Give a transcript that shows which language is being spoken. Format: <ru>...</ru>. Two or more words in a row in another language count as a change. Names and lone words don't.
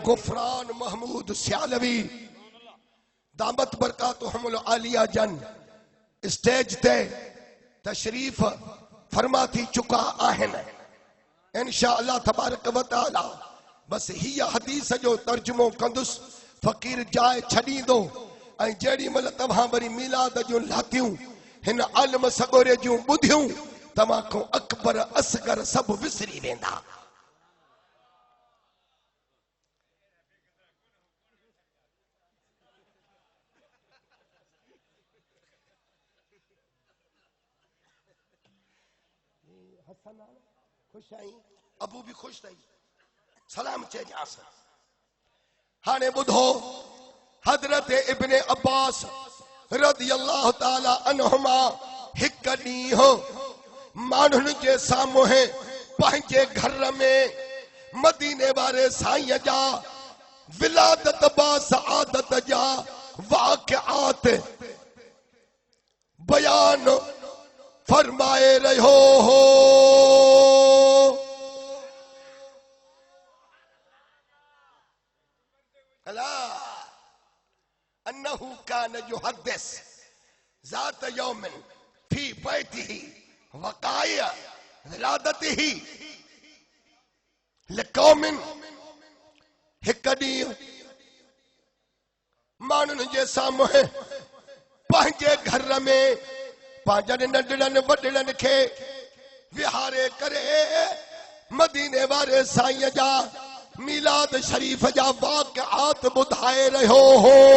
<sd>غفران محمود سیالوی</sd> <ar>دامت برکاتہم العالیہ</ar> <sd>جن اسٹیج تے تشریف فرما تھی چکا آہن</sd> <ar>انشاءاللہ تبارک و تعالی</ar> <sd>بس ہی حدیث جو ترجمو کندس فقیر جائے چھڑی دو ऐं जेड़ी मल तव्हां वरी मिलाद जूं लातियूं हिन आलम सगोरे जूं ॿुधियूं तव्हां खां अकबर असगर सभु विसरी वेंदा। खुश आई अबू भी खुश थई सलाम चइजांस। हाणे ॿुधो حضرت ابن عباس</sd> <ar>رضی اللہ تعالی عنہما</ar> <sd>ہک ڈींहुं माण्हुनि जे साम्हूं पंहिंजे घर में मदीने वारे साईं जा विलादत बा सआदत जा वाक़िआत बयान फरमाए रहियो हो।</sd> <ar>أنه كان يحدث ذات يوم في بيته وقائع ولادته</ar> <sd>لقوم हिक ॾींहुं माण्हुनि जे साम्हूं पंहिंजे घर में पंहिंजनि नंढड़नि वॾड़नि खे विहारे करे मदीने वारे साईं जा मिलाद शरीफ जा वाक़िआत ॿुधाए रहियो हो।</sd>